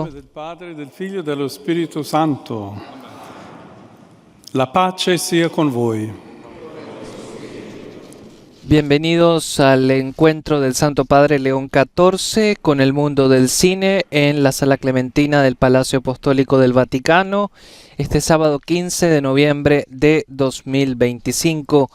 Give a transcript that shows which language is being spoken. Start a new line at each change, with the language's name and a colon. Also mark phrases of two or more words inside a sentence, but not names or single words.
Italian: Del Padre, del Figlio e dello Spirito Santo. La pace sia con voi.
Spanish: Bienvenidos al encuentro del Santo Padre León XIV con el mundo del cine en la Sala Clementina del Palacio Apostólico del Vaticano, este sábado 15 de noviembre de 2025.